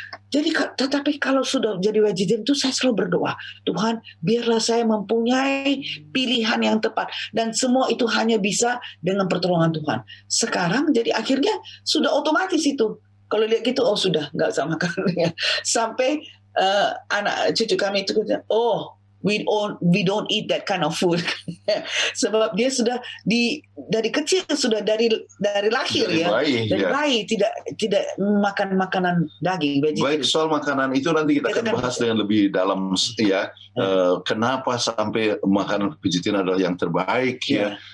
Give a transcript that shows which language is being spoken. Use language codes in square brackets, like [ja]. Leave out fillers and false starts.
[id] Jadi tetapi kalau sudah jadi vegetarian itu saya selalu berdoa, Tuhan, biarlah saya mempunyai pilihan yang tepat, dan semua itu hanya bisa dengan pertolongan Tuhan. Sekarang jadi akhirnya sudah otomatis itu. Kalau lihat gitu, oh sudah nggak usah makan ya. Sampai anak cucu kami itu, [en] oh, we don't eat that kind of food. [id] Sebab dia sudah dari kecil, sudah dari lahir dari bayi tidak makan makanan daging, vegetarian. Baik, soal makanan itu nanti kita akan bahas dengan lebih dalam ya. Kenapa sampai makanan vegetarian adalah yang terbaik ya.